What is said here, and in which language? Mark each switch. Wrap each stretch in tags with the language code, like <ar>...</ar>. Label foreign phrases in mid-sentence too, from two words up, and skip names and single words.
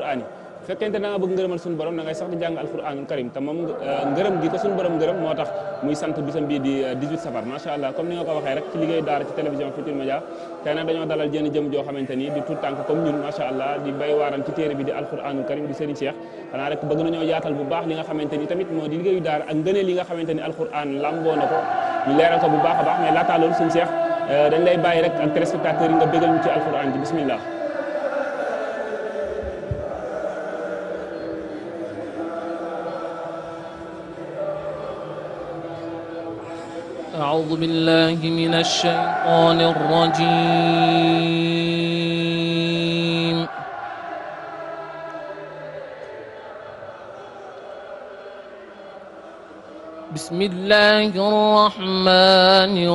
<wo>yi fekkente da nga bëgg ngërëmal suñu borom da ngay sax di jàng</wo> <ar>القرآن الكريم</ar> <wo>te moom ngërëm gi ko suñu borom ngërëm moo tax muy sant bisam bii di 18 safar</wo> <ar>ما شاء الله</ar> <wo>comme ni nga ko waxee rek ci liggéey daara ci télévision Futurs Médias tey nag dañoo dalal jën jëm joo xamante ni di tout tànk comme ñun</wo> <ar>ما شاء الله</ar> <wo>di bay waaram ci téere bi di</wo> <ar>القرآن الكريم</ar> <wo>di Serigne Cheikh xanaa rek bëgg nañoo yaatal bu baax li nga xamante ni tamit moo di liggéeyu daara ak ngëneel yi nga xamante ni alquran lamboo na ko ñu leeral ko bu baax a baax mais laataa loolu Serigne Cheikh dañ lay bàyyi rek ak téléspectateurs yi nga bégal ñu ci alquran ji bismillah.</wo> <ar>أعوذ بالله من الشيطان الرجيم بسم الله الرحمن</ar>